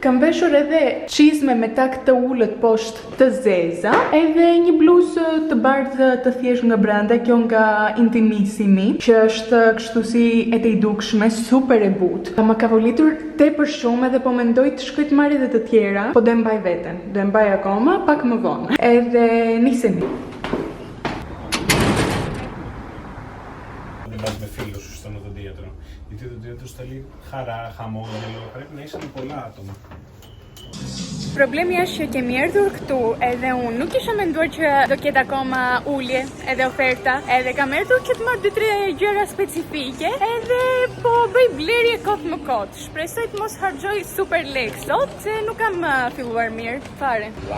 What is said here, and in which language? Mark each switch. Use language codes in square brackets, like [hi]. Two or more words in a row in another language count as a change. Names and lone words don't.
[sq] Kam veshur edhe çizme me tak të ulët poshtë të zeza, edhe një bluzë të bardhë të thjeshtë nga brenda, kjo nga Intimissimi, që është kështu si e të dukshme, super e butë. Më ka volitur tepër shumë edhe po mendoj të shkoj të marr edhe të tjera, po do e mbaj veten. Do e mbaj akoma pak më vonë. Edhe nisemi. [el] Με φίλους σου στον οδοντίατρο. Γιατί το οδοντίατρο στέλνει χαρά, χαμόγελο, πρέπει να είσαι με πολλά άτομα. [sq] Problemi është që kemi erdhur këtu edhe unë nuk isha menduar që do ketë akoma ulje edhe oferta, edhe kam erdhur që të marr 2-3 gjëra specifike, edhe po bëj blerje kot më kot. Shpresoj të mos harxoj super lek sot, se nuk kam filluar mirë fare.